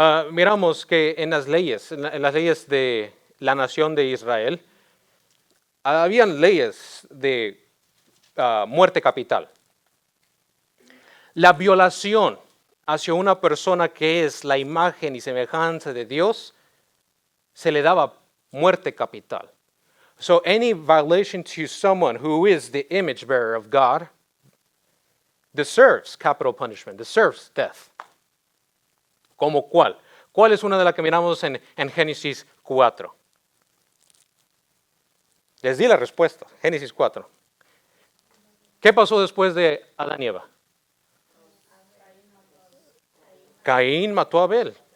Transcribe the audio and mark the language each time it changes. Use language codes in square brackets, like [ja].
[es] Miramos que en las leyes de la nación de Israel, habían leyes de muerte capital. La violación hacia una persona que es la imagen y semejanza de Dios, se le daba muerte capital. [en] So any violation to someone who is the image bearer of God deserves capital punishment, deserves death. [es] ¿Cómo cuál? ¿Cuál es una de las que miramos en Génesis 4? Les di la respuesta, Génesis 4. ¿Qué pasó después de Adán y Eva? Caín mató a Abel.